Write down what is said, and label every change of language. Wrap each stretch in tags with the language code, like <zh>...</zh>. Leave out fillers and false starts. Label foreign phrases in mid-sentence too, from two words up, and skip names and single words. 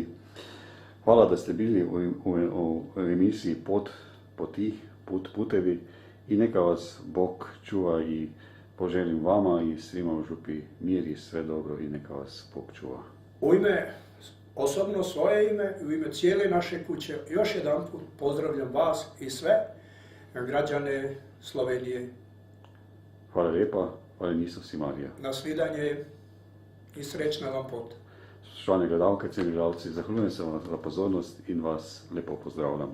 <hr>Hvala da ste bili u emisiji Putevi i neka vas Bog čuva i poželim vama i svima u župi mir i sve dobro i neka vas Bog čuva. U ime, osobno svoje ime, u ime cijele naše kuće, još jedan put pozdravljam vas i sve građane Slovenije. Hvala lijepa, hvala Isus i Marija.</hr> <sl>Na svidanje i srećna vam pot. Spoštovane gledalke, cijeli gledalci, zahvaljujem se vam za pozornost in vas lepo pozdravljam.</sl>